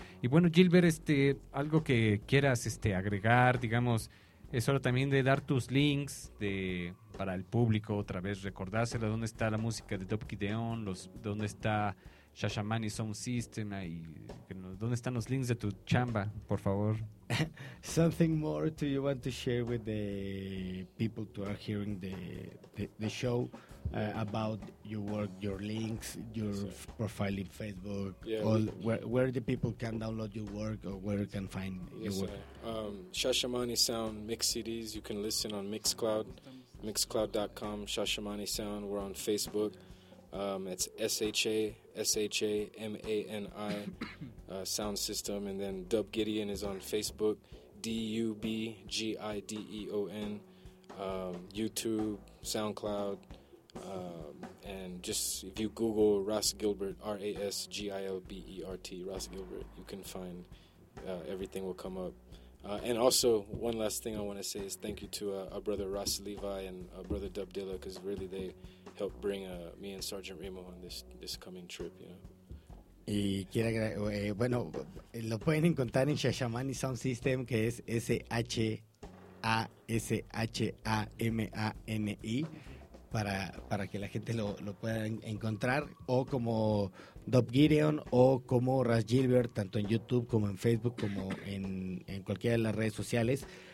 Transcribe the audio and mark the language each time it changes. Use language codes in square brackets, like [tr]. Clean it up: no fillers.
[es] Y bueno, Gilbert, algo que quieras agregar, digamos, es hora también de dar tus links para el público, otra vez recordárselo, dónde está la música de Dub Gideon, dónde está Shashamani Sound System, y dónde están los links de tu chamba, por favor. [en] Something more do you want to share with the people who are hearing the show? About your work, your links, your profile in Facebook, where the people can download your work or where you can find your work. Shashamani Sound mix CDs, you can listen on Mixcloud, mixcloud.com, Shashamani Sound. We're on Facebook, it's Shashamani Sound System, and then Dub Gideon is on Facebook, DubGideon, YouTube, SoundCloud. And just if you Google Ross Gilbert, RASGILBERT, Ross Gilbert, you can find everything will come up. And also, one last thing I want to say is thank you to our brother Ross Levi and our brother Dub Dilla, because really they helped bring me and Sergeant Remo on this coming trip, you know. [es] Y quiero agradecer, bueno, lo pueden encontrar en Shashamani Sound System, que es Shashamani. Para que la gente lo pueda encontrar, o como Dub Gideon o como Ras Gilbert, tanto en YouTube como en Facebook como en cualquiera de las redes sociales.